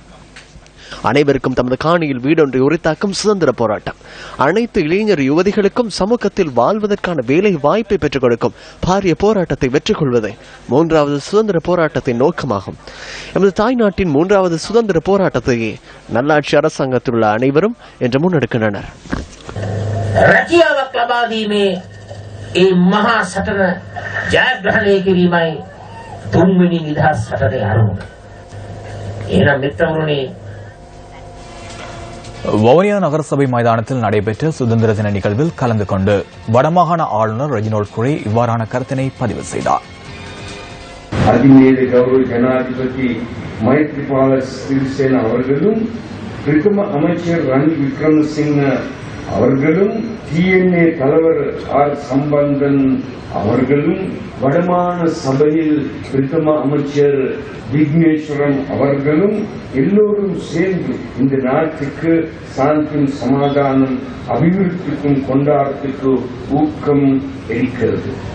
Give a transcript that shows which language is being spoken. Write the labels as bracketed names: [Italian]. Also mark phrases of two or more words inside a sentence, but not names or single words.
[Tamil] அனைவருக்கும் தமது காணியில் வீடொன்றை உரித்தாக்கும் சுதந்திர போராட்டம். அனைத்து இளைஞர் யுவதிகளுக்கும் சமூகத்தில் வாழ்வதற்கான வேலை வாய்ப்பை பெற்றுக் கொடுக்கும் பாரிய போராட்டத்தை வெற்றி கொள்வதே மூன்றாவது சுதந்திர போராட்டத்தின் நோக்கமாகும். எமது தாய்நாட்டின் மூன்றாவது சுதந்திர போராட்டத்தையே நல்லாட்சி அரசாங்கத்தில் உள்ள அனைவரும் என்று முன்னெடுக்கின்றனர். [Sinhala] රැකියාවක් ලබා දීමේ ඒ මහා සටන ජයග්‍රහණය කිරීමයි තුන්වෙනි නිදහස් සටනේ අරමුණ. එහෙනම් මිත්‍රවරුනි, [Tamil] வவுனியா நகரசபை மைதானத்தில் நடைபெற்ற சுதந்திர தின நிகழ்வில் கலந்து கொண்டு வடமாகாண ஆளுநர் ரெஜினோல்ட் குரே இவ்வாறான கருத்தினை பதிவு செய்தார். அதிமேத கௌரவ ஜனாதிபதி மைத்ரிபால சிறிசேன அவர்களும் பிரதம அமைச்சர் ரணில் விக்ரமசிங்க அவர்களும் டிஎன்ஏ தலைவர் ஆர் சம்பந்தன் அவர்களும் வடமாகாண சபையில் பிரதம அமைச்சர் விக்னேஸ்வரன் அவர்களும் எல்லோரும் சேர்ந்து இந்த நாட்டுக்கு சாந்தியும் சமாதானம் அபிவிருத்திக்கும் கொண்டாட்டத்துக்கு ஊக்கம் அளிக்கிறது.